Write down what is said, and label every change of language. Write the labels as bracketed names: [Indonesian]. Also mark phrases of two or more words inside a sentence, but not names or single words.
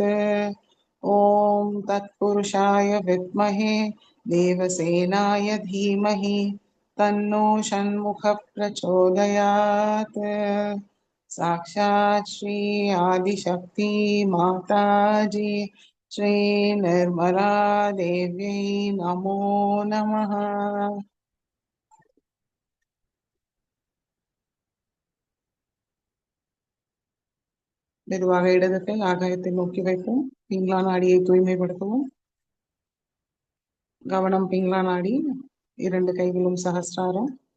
[Sanskrit] ॐ तत्पुरुषाय विद्महे देवसेनाय धीमहि तन्नो षण्मुखः प्रचोदयात्। साक्षात् श्री आदिशक्ति माताजी श्री निर्मला देवी नमो नमः। [Tamil] மெதுவாக இடது ஆகாயத்தை நோக்கி வைப்போம். பிங்களா நாடியை தூய்மைப்படுத்துவோம். கவனம் பிங்களா நாடி. இரண்டு கைகளும் சகஸ்ராரம்.